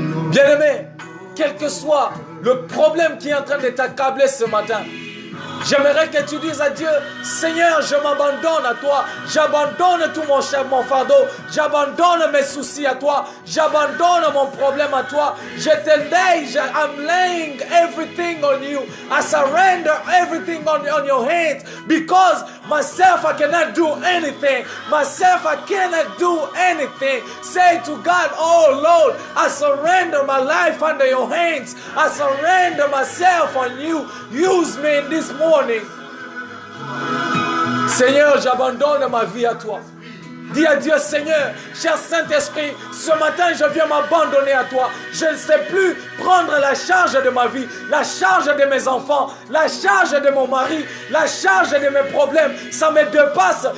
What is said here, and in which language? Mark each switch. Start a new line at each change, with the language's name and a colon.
French: Bien-aimé, quel que soit le problème qui est en train de t'accabler ce matin, j'aimerais que tu dises à Dieu, Seigneur, je m'abandonne à toi. J'abandonne tout mon fardeau. J'abandonne mes soucis à toi. J'abandonne mon problème à toi. Je te lègue,
English: I'm laying everything on you. I surrender everything on your hands. Because myself, I cannot do anything. Myself, I cannot do anything. Say to God, oh Lord, I surrender my life under your hands. I surrender myself on you. Use me in this morning.
French: Seigneur, j'abandonne ma vie à toi. Dis à Dieu, Seigneur, cher Saint-Esprit, ce matin je viens m'abandonner à toi. Je ne sais plus prendre la charge de ma vie, la charge de mes enfants, la charge de mon mari, la charge de mes problèmes. Ça me dépasse.